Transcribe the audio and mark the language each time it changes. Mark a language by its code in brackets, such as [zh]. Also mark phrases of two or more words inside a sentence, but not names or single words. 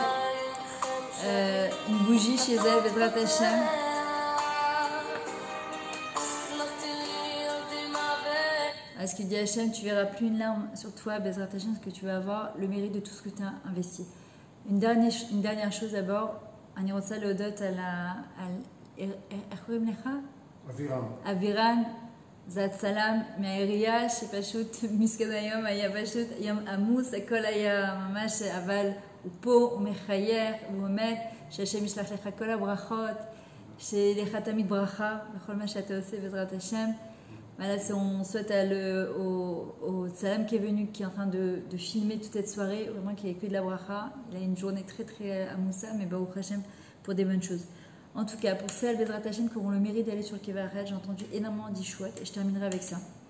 [fr] Une bougie chez elle, [he] בעזרת השם. [fr] À ce que dit Hashem, tu verras plus une larme sur toi, [he] בעזרת השם, [fr] parce que tu vas avoir le mérite de tout ce que tu as investi. Une dernière chose d'abord, [he] אני רוצה להודות על איך קוראים לך? אבירן. זה הצלם מהעירייה שפשוט מסכן היום היה פשוט יום עמוס, הכל היה ממש, אבל הוא פה, הוא מחייך, הוא עומד, שהשם ישלח לך כל הברכות, שיהיה לך תמיד ברכה בכל מה שאתה עושה בעזרת השם. [fr] Voilà, on souhaite au Salam qui est venu, qui est en train de filmer toute cette soirée, vraiment qu'il n'y ait que de la bracha. Il a une journée très très amoussa, mais [he] ברוך השם [fr] pour des bonnes choses. En tout cas, pour celles [he] בעזרת השם [fr] qui auront le mérite d'aller sur le Kevaret, j'ai entendu énormément d'Ishouat et je terminerai avec ça.